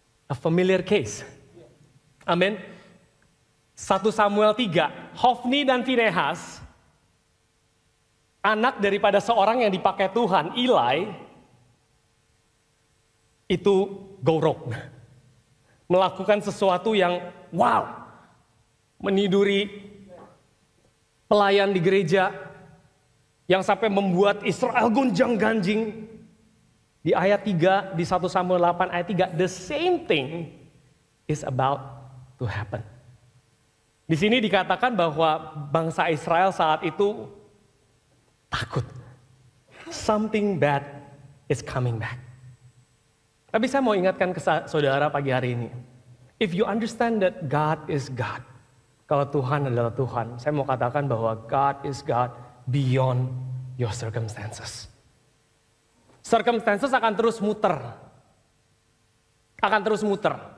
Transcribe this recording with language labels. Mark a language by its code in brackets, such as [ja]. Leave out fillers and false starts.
[en] A familiar case. [id] Amin. 1 Samuel 3, Hofni dan Finehas, anak daripada seorang yang dipakai Tuhan, Eli, itu [en] go rogue. [id] Melakukan sesuatu yang wow, meniduri pelayan di gereja, yang sampai membuat Israel gonjang-ganjing. Di ayat 3, di 1 Samuel 8 ayat 3, [en] the same thing is about to happen. [id] Di sini dikatakan bahwa bangsa Israel saat itu takut. [en] Something bad is coming back. [id] Tapi saya mau ingatkan ke saudara pagi hari ini. [en] If you understand that God is God, [id] kalau Tuhan adalah Tuhan, saya mau katakan bahwa [en] God is God beyond your circumstances. [id] Circumstances akan terus muter. Akan terus muter.